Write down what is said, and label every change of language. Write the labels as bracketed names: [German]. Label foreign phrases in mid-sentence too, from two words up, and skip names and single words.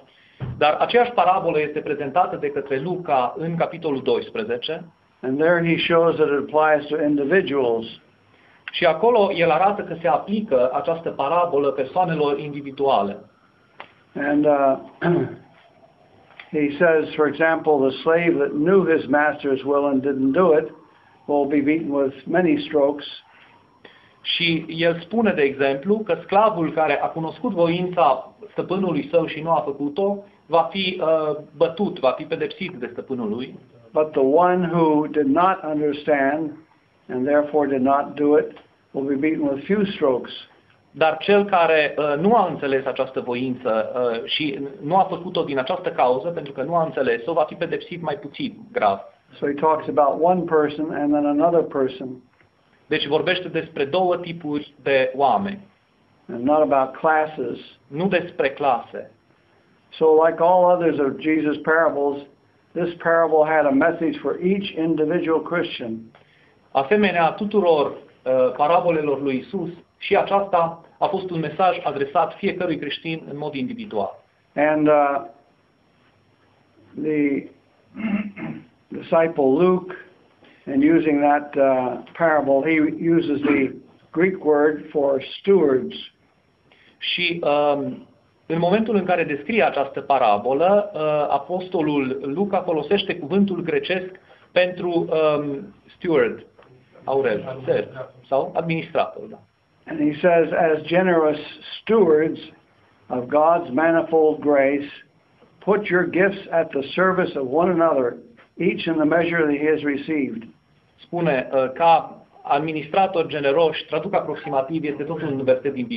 [Romanian] Dar aceeași parabolă este prezentată de către Luca în capitolul 12. [English] And there he shows that it applies to individuals. [Romanian] Și acolo el arată că se aplică această parabolă persoanelor individuale. [English] And he says, for example, the slave that knew his master's will and didn't do it will be beaten with many strokes. [Romanian] Și el spune, de exemplu, că sclavul care a cunoscut voința stăpânului său și nu a făcut-o, va fi bătut, va fi pedepsit de stăpânul lui. [English] But the one who did not understand and therefore did not do it will be beaten with few strokes. [Romanian] Dar cel care nu a înțeles această voință și nu a făcut-o din această cauză, pentru că nu a înțeles-o, va fi pedepsit mai puțin grav. [English] So he talks about one person and then another person. [Romanian] Deci vorbește despre două tipuri de oameni. [English] And not about classes. [Romanian] Nu despre clase. [English] So like all others of Jesus' parables, this parable had a message for each individual Christian. [Romanian] Asemenea tuturor parabolelor lui Isus, și aceasta a fost un mesaj adresat fiecărui creștin în mod individual. [English] And the disciple Luke, in using that parable, he uses the Greek word for stewards. [Romanian] Și în momentul în care descrie această parabolă, apostolul Luca folosește cuvântul grecesc pentru steward, aurel, sau administrator, da. [English] And he says, as generous stewards of God's manifold grace, put your gifts at the service of one another, each in the measure that he has received. [Romanian] Spune, ca administrator generoși, traduc aproximativ, este tot un verset